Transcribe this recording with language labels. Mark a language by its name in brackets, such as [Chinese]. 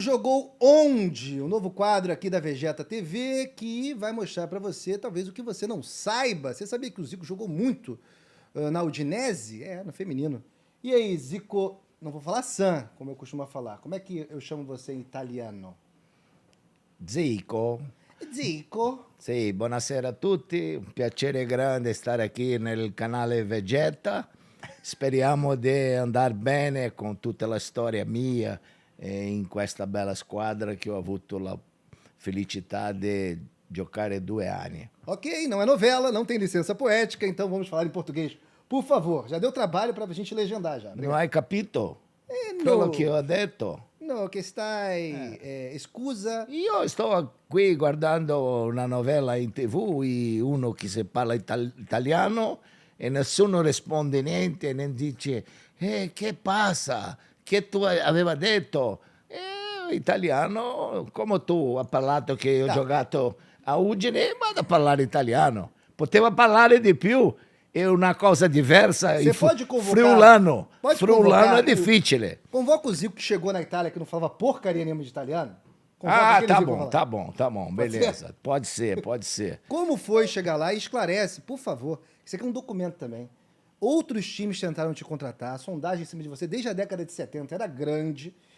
[Portuguese] jogou onde? O novo quadro aqui da Vegeta TV que vai mostrar pra você talvez o que você não saiba. Você sabia que o Zico jogou muito na Udinese? No feminino. E aí, Zico, não vou falar San, como eu costumo falar. Como é que eu chamo você em italiano? Zico. Zico. [Italian] Sì, buonasera a tutti, un piacere grande stare qui nel canale Vegeta. Speriamo di andare bene con tutta la storia mia in questa bella squadra che ho avuto la felicità di giocare 2 anni. [Portuguese] Ok, não é novela, não tem licença poética, então vamos falar em português. Por favor, já deu trabalho pra gente legendar já. [Italian] Non hai capito No. quello che ho detto? No, che stai... scusa. Io sto qui guardando una novella in TV, uno che si parla italiano e nessuno risponde niente, ne dice che passa, che tu aveva detto. Italiano, come tu hai parlato che ho giocato a Udine, vado a parlare italiano. Poteva parlare di più, è una cosa diversa. [Portuguese] Você pode convocar... Friulano. Pode Friulano convocar é difícil. Convoca o Zico que chegou na Itália que não falava porcaria nenhuma de italiano. Convoca Ah, aquele Zico tá bom, beleza. Pode ser. Como foi chegar lá? E esclarece, por favor. Isso aqui é um documento também. Outros times tentaram te contratar, a sondagem em cima de você desde a década de 70 era grande.